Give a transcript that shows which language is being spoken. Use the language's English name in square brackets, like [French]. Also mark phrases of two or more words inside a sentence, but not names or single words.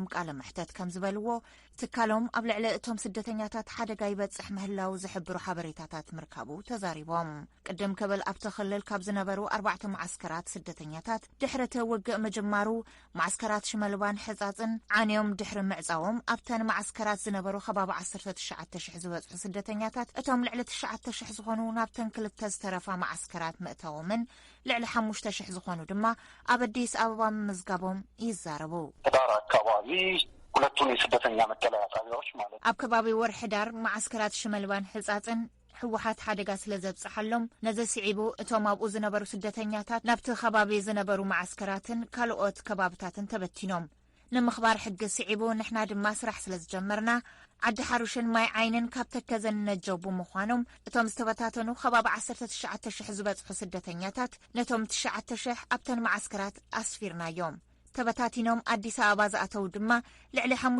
[Tigrinya] ቃለ ምሕተት ከም ዝበልዎ ትካሎም ኣብ ልዕሊ እቶም ስደተኛታት ሓደጋ ይበጽሕ ምህላው ዝሕብሩ ሓበሬታታት ምርካቡ ተዛሪቦም። ቅድም ክብል ኣብቲ ክልል ካብ ዝነበሩ 4 መዓስከራት ስደተኛታት ድሕሪ እቲ ውግእ ምጅማሩ ማዓስከራት ሽመልባን ሕፃፅን ዓንዮም ድሕሪ ምዕፃዎም ኣብተን ማዓስከራት ዝነበሩ ከባቢ 19,000 ዝበጽሑ ስደተኛታት እቶም ልዕሊ 9,000 ዝኾኑ ናብተን 2 ዝተረፋ ማዓስከራት ምእተዎምን ልዕሊ 5,000 ዝኾኑ ድማ ኣብ አዲስ አበባ ምዝጋቦም ይዛረቡ። [Amharic] ህዳር አካባቢ ሁለቱን የስደተኛ መጠለያ ጣቢያዎች ማለት [Tigrinya] ኣብ ከባቢ ወር ሕዳር ማዓስከራት ሽመልባን ሕፃፅን ሕወሓት ሓደጋ ስለ ዘብፅሓሎም ነዚ ስዒቡ እቶም ኣብኡ ዝነበሩ ስደተኛታት ናብቲ ከባቢ ዝነበሩ ማዓስከራትን ካልኦት ከባብታትን ተበቲኖም ንምኽባር ሕጊ ስዒቡ ንሕና ድማ ስራሕ ስለ ዝጀመርና ዓዲ ሓሩሽን ማይ ዓይንን ካብ ተከዘን ነጀቡ ምዃኖም እቶም ዝተበታተኑ ከባቢ 19,000 ዝበፅሑ ስደተኛታት ነቶም 9,000 ኣብተን ማዓስከራት ኣስፊርናዮም ተበታቲኖም አዲስ አበባ ዝኣተው ድማ ልዕሊ